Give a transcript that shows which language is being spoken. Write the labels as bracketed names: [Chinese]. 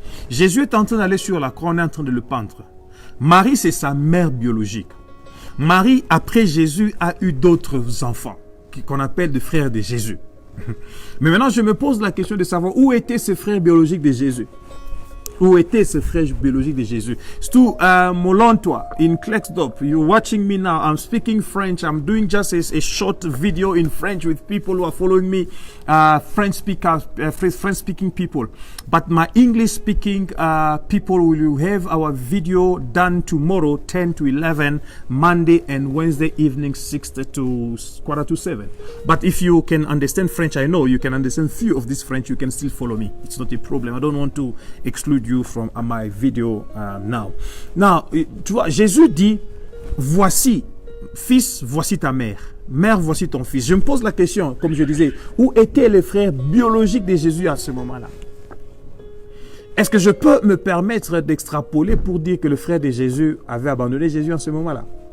[French] Jésus est en train d'aller sur la croix, on est en train de le pendre. Marie, c'est sa mère biologique. Marie, après Jésus, a eu d'autres enfants, qu'on appelle des frères de Jésus. Mais maintenant, je me pose la question de savoir où étaient ces frères biologiques de Jésus. Où étaient ces frères biologiques de Jésus? [English] Stu Molontoa in Klexdorp, you're watching me now. I'm speaking French. I'm doing just a short video in French with people who are following me, French-speaking people. But my English-speaking people will have our video done tomorrow, 10 to 11, Monday and Wednesday evening, 6 to 6:45. But if you can understand French, I know you can understand few of this French, you can still follow me. It's not a problem. I don't want to exclude you from my video now. [French] Now, tu vois, Jésus dit, voici, fils, voici ta mère. Mère, voici ton fils. Je me pose la question, comme je disais, où étaient les frères biologiques de Jésus à ce moment-là? Est-ce que je peux me permettre d'extrapoler pour dire que le frère de Jésus avait abandonné Jésus à ce moment-là?